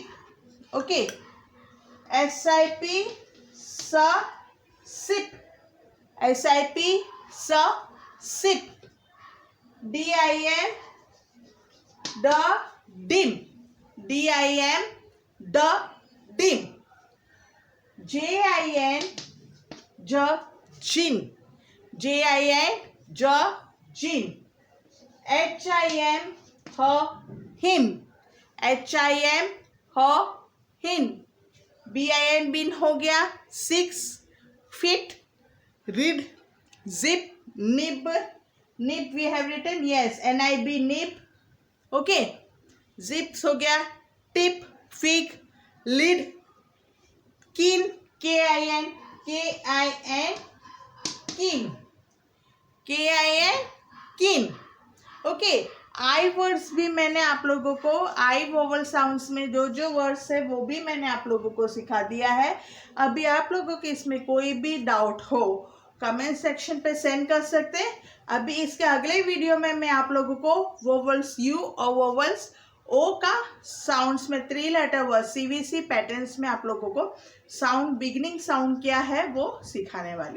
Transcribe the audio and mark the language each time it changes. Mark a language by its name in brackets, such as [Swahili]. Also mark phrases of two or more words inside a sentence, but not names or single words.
[English] Okay. sip, sip, sip, sip, dim, dim, dim, jin, jin, jin, him, him, bin [Hindi] हो गया, [English] 6 feet, read, zip, nib, we have written, yes, nib, nib. Okay, zips [Hindi] हो गया, [English] tip, fig, lid, kin, kin, kin, kin. ओके. I words [Hindi] भी मैंने आप लोगों को, [English] I vowel sounds [Hindi] में जो जो वर्ड्स है वो भी मैंने आप लोगों को सिखा दिया है. अभी आप लोगों के इसमें कोई भी डाउट हो [English] comment section [Hindi] पे सेंड कर सकते हैं. अभी इसके अगले वीडियो में मैं आप लोगों को [English] vowels U [Hindi] और [English] vowels O [Hindi] का साउंड्स में [English] 3 letter word CVC patterns [Hindi] में आप लोगों को [English] sound beginning sound [Hindi] क्या है वो सिखाने वाली.